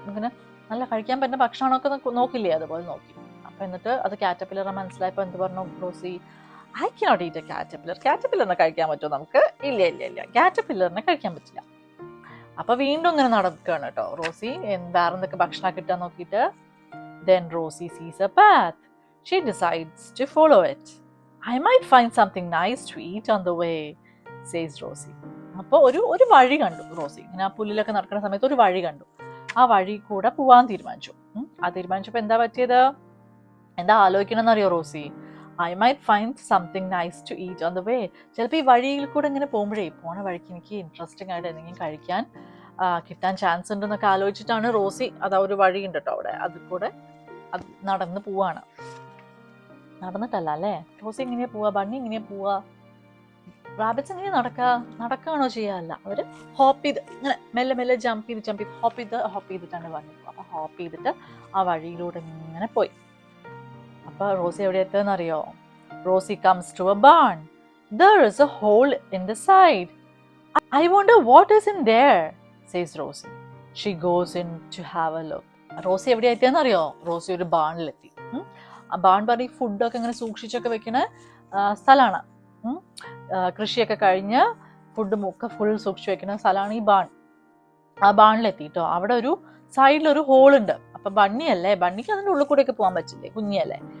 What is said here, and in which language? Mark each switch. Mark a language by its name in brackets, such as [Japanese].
[Malayalam] ഇങ്ങനെ നല്ല കഴിക്കാൻ പറ്റുന്ന ഭക്ഷണമൊക്കെ നോക്കില്ലേ, അതുപോലെ നോക്കി. അപ്പൊ എന്നിട്ട് അത് കാറ്റർപില്ലറെ മനസ്സിലായപ്പോ എന്ത് പറഞ്ഞു Rossi? [English] I cannot eat a caterpillar. [Malayalam] കാറ്റർപില്ലറിനെ കഴിക്കാൻ പറ്റുമോ നമുക്ക്? ഇല്ല, കാറ്റർപില്ലറിനെ കഴിക്കാൻ പറ്റില്ല. അപ്പൊ വീണ്ടും ഇങ്ങനെ നടക്കുകയാണ് കേട്ടോ റോസി, വേറെ എന്തൊക്കെ ഭക്ഷണം കിട്ടാൻ നോക്കിയിട്ട്. [English] Then Rosie sees a path. She decides to follow it. I might find something nice to eat on the way, says Rosie. [Malayalam] അപ്പോൾ ഒരു വഴി കണ്ടു റോസി. ഇങ്ങനെ ആ പുല്ലിലൊക്കെ നടക്കുന്ന സമയത്ത് ഒരു വഴി കണ്ടു. ആ വഴി കൂടെ പോവാൻ തീരുമാനിച്ചു. തീരുമാനിച്ചപ്പോൾ എന്താ പറ്റിയത്? എന്താ ആലോചിക്കണമെന്നറിയോ Rossi? [English] I might find something nice to eat on the way. [Malayalam] ചിലപ്പോൾ ഈ വഴിയിൽ കൂടെ ഇങ്ങനെ പോകുമ്പോഴേ, പോണ വഴിക്ക് എനിക്ക് ഇൻട്രസ്റ്റിംഗ് ആയിട്ട് എന്തെങ്കിലും കഴിക്കാൻ കിട്ടാൻ ചാൻസ് ഉണ്ടെന്നൊക്കെ ആലോചിച്ചിട്ടാണ് റോസി, അതാ ഒരു വഴി ഉണ്ട് കേട്ടോ അവിടെ, അതിൽ കൂടെ അത് നടന്ന് പോവാണ്. നടന്നിട്ടല്ല അല്ലേ, റോസി എങ്ങനെയാ പോവാ, ബണ്ണി എങ്ങനെയാ പോവാ? റാബിറ്റ്സ് എങ്ങനെ നടക്കുകയാണോ ചെയ്യാല്ല, അവര് ഹോപ്പ് ചെയ്ത് ഇങ്ങനെ മെല്ലെ ജമ്പ് ചെയ്ത് ഹോപ്പ് ചെയ്തിട്ടാണ് വന്നത്. അപ്പൊ ഹോപ്പ് ചെയ്തിട്ട് ആ വഴിയിലൂടെ ഇങ്ങനെ പോയി. അപ്പൊ റോസി എവിടെ എത്തുമെന്നറിയോ? [English] Rosie comes to a barn. There is a hole in the side. I wonder what is in there, says Rosie. She goes in to have a look. [Malayalam] Rossi എവിടെ എത്തിയെന്നറിയോ? റോസി ഒരു ബാണിലെത്തി. ആ ബാൺ പറഞ്ഞ ഫുഡൊക്കെ ഇങ്ങനെ സൂക്ഷിച്ചൊക്കെ വെക്കുന്ന സ്ഥലമാണ്. കൃഷിയൊക്കെ കഴിഞ്ഞ് ഫുഡ് ഒക്കെ ഫുൾ സൂക്ഷിച്ചു വെക്കുന്ന സ്ഥലമാണ് ഈ ബാൺ. ആ ബാണിലെത്തിട്ടോ. അവിടെ ഒരു സൈഡിലൊരു ഹോളുണ്ട്. അപ്പൊ ബണ്ണിയല്ലേ, ബണ്ണിക്ക് അതിൻ്റെ ഉള്ളിൽ കൂടെ ഒക്കെ പോകാൻ പറ്റില്ലേ, കുഞ്ഞിയല്ലേ.